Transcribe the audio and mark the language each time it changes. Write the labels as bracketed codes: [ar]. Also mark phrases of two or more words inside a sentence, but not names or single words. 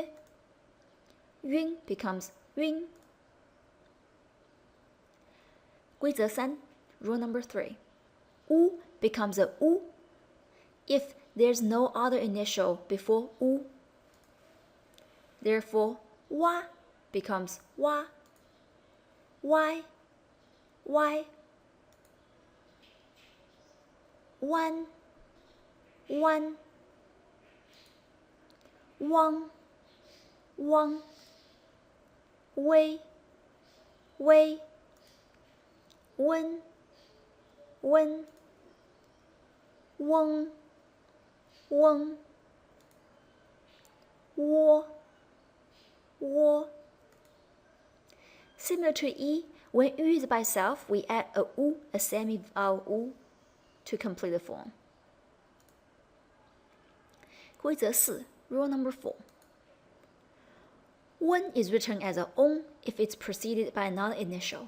[en] Yun becomes yun. [zh] 规则三, [en] Rule number 3. U becomes a U if there's no other initial before U. Therefore, wa becomes wa. [zh] Y, y. Wan, wan. Wang, wang. Wei, wei. Wen, wen. Weng, weng. Wo, wo. [en] Similar to E, when U is by itself, we add a U, a semi-vowel U, to complete the form. [zh] 规则四, [en] Rule number 4. Wen is written as a on if it's preceded by another initial.